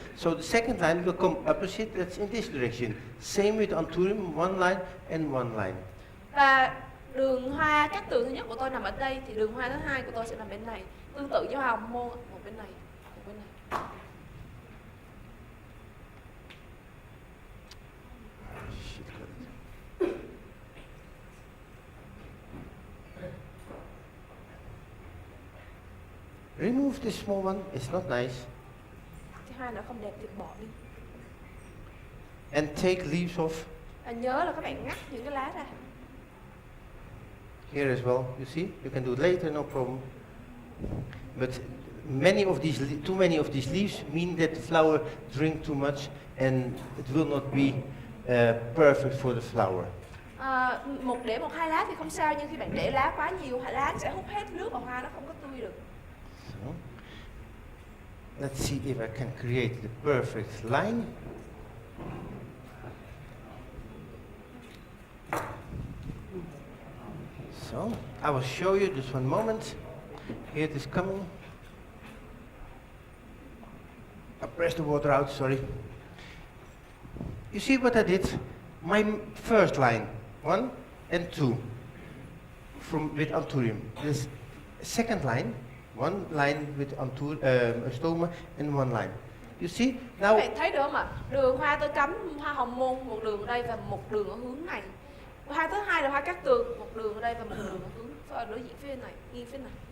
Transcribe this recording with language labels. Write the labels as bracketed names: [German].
[English] So the second line will come opposite. That's in this direction. Same with Anthurium, one line and one line. [Vietnamese] Và đường hoa cát tường thứ nhất của tôi nằm ở đây, thì đường hoa thứ hai của tôi sẽ nằm bên này. Tương tự với hoa hồng môn, một bên này, một bên này. [English] Remove this small one, it's not nice. [Vietnamese] Cái hoa nó không đẹp thì bỏ đi. [English] And take leaves off [Vietnamese] Và nhớ là các bạn ngắt những cái lá ra. [English] here as well. You see, you can do it later, no problem. But too many of these leaves mean that the flower drink too much, and it will not be perfect for the flower. [Vietnamese] Để một hai lá thì không sao, nhưng khi bạn để lá quá nhiều, lá sẽ hút hết nước và hoa nó không có tươi được. [English] So, let's see if I can create the perfect line. So, I will show you just one moment. Here it is coming. I pressed the water out, sorry. You see what I did? My first line, 1 and 2, with Anthurium. This second line, one line with ostoma and one line. You see? [Vietnamese] Các [English] Now, [Vietnamese] bạn thấy được không ạ? Đường hoa tôi cắm hoa hồng môn một đường ở đây và một đường ở hướng này. Hoa thứ hai là hoa cát tường, một đường ở đây và một đường ở hướng đối diện phía này, nghiêng phía này.